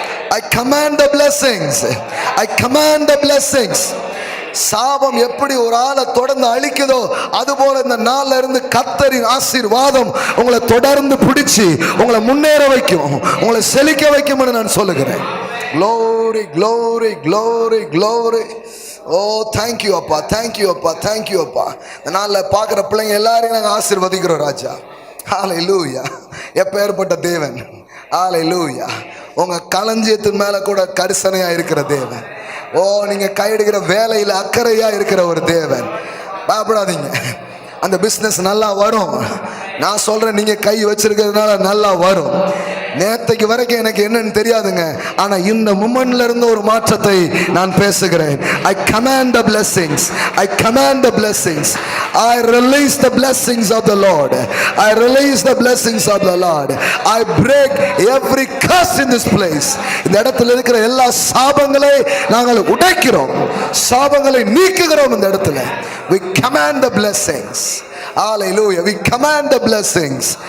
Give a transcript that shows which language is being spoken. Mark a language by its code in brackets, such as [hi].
[en] I command the blessings. I command the blessings. [ta] சாபம் எப்படி ஒரு ஆளை தொடர்ந்து அழிக்குதோ அதுபோல இந்த நாள்ல இருந்து கர்த்தரின் ஆசீர்வாதம் உங்களை தொடர்ந்து பிடிச்சி உங்களை முன்னேற வைக்கும், உங்களை செழிக்க வைக்கும் என்று நான் சொல்லுகிறேன். [en] Glory glory glory glory. Oh thank you அப்பா, thank you அப்பா, thank you அப்பா. [ta] இந்த நாள்ல பார்க்குற பிள்ளைங்க எல்லாரையும் நாங்கள் ஆசீர்வதிக்கிறோம் ராஜா. ஹalleluya. எப்பேற்பட்ட தேவன். ஹalleluya. உங்க களஞ்சியத்தின் மேல கூட கரிசனையா இருக்கிற தேவன். ஓ நீங்க கையிடுகிற வேலையில அக்கறையா இருக்கிற ஒரு தேவன். பயப்படாதீங்க, அந்த பிசினஸ் நல்லா வரும். நான் சொல்றேன், நீங்க கை வச்சிருக்கிறதுனால நல்லா வரும். நேத்தைக்கு வரைக்கும் எனக்கு என்னன்னு தெரியாதுங்க, ஆனா இந்த மொமெண்ட்ல இருந்து ஒரு மாற்றத்தை நான் பேசுகிறேன். [en] I command the blessings. I command the blessings. I release the blessings of the Lord. I release the blessings of the Lord. I break every curse in this place. [ta] இந்த இடத்துல இருக்கிற எல்லா சாபங்களை நாங்கள் உடைக்கிறோம், சாபங்களை நீக்குகிறோம். இந்த இடத்துல [en] we command the blessings. Hallelujah. We command the blessings.